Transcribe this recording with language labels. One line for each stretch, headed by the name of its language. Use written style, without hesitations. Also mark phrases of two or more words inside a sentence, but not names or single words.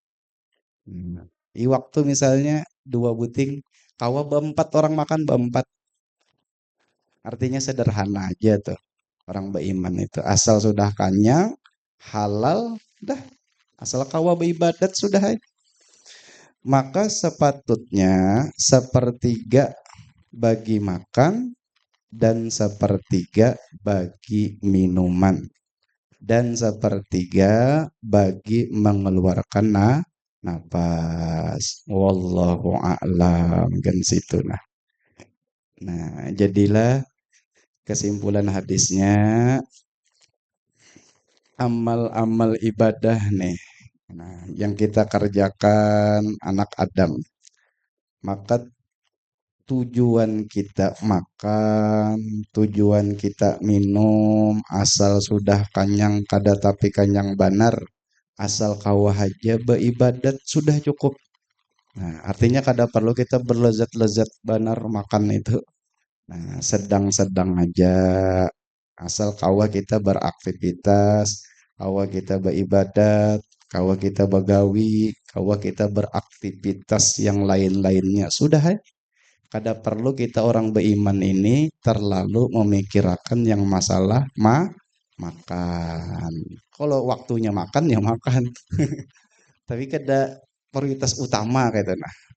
Banjar: Iwak tuh misalnya 2 buting, kawa berempat orang makan berempat.
Indonesian: Artinya sederhana aja tuh. Orang beriman itu asal sudah kenyang, halal, dah.
Banjar: Asal kawa beribadat sudah.
Indonesian: Maka sepatutnya sepertiga bagi makan dan sepertiga bagi minuman dan sepertiga bagi mengeluarkan napas.
Arabic: والله أعلم
Indonesian: kan situ nah jadilah kesimpulan hadisnya amal-amal ibadah nih. Nah, yang kita kerjakan anak Adam.
Banjar: Maka tujuan kita makan, tujuan kita minum, asal sudah kenyang kada tapi kenyang banar, asal kawah aja beribadat sudah cukup. Nah, artinya kada perlu kita berlezat-lezat banar makan itu. Nah, sedang-sedang aja. Asal kawah kita beraktivitas, kawah kita beribadat, kawah kita begawi, kawah kita beraktivitas yang lain-lainnya. Sudah ya. Kada perlu kita orang beriman ini terlalu memikirkan yang masalah makan. Kalau waktunya makan ya makan. Tapi kada prioritas utama gitu nah.